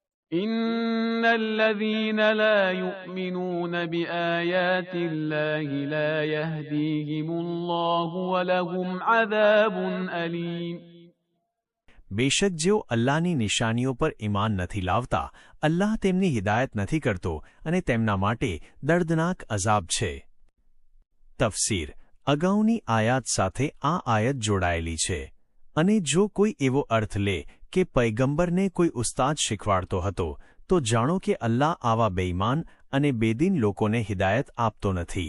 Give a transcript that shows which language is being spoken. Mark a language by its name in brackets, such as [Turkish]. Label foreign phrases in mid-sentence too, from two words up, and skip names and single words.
[Arabic] إن الذين لا يؤمنون بآيات الله لا يهديهم الله ولهم عذاب أليم. [Gujarati] બેશક જેઓ અલ્લાહની નિશાનીઓ પર ઈમાન નથી લાવતા, અલ્લાહ તેમની હિદાયત નથી કરતો અને તેમના માટે દર્દનાક અઝાબ છે. તફસીર. અગાઉની આયાત સાથે આ આયત જોડાયેલી છે. અને જો કોઈ એવો અર્થ લે કે પૈગંબરને કોઈ ઉસ્તાદ શીખવાડતો હતો, તો જાણો કે અલ્લાહ આવા બેઈમાન અને બેદીન લોકોને હિદાયત આપતો નથી.